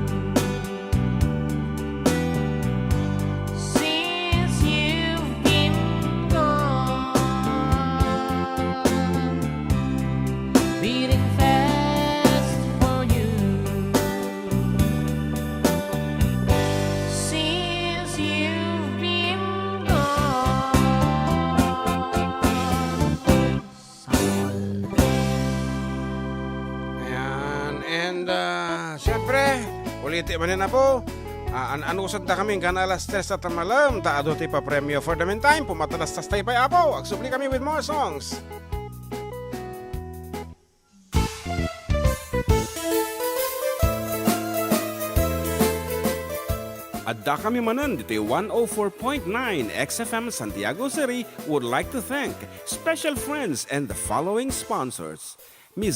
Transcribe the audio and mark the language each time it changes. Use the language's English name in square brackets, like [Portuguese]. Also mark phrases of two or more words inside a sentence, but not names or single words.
[English] Since you've been gone, beating fast for you. Since you've been gone. [Iloko] Ayan. [English] And, [Iloko] syempre, uliti man na po. Anusad na kami kan alas 3 at malam. Taado ti pa premyo. [English] For the meantime, [Iloko] pumatalas tas tayo pa apo. Agsubli kami [English] with more songs. [Iloko] Adda kami Manen dito [English] 104.9 XFM Santiago City would like to thank special friends and the following sponsors. Ms.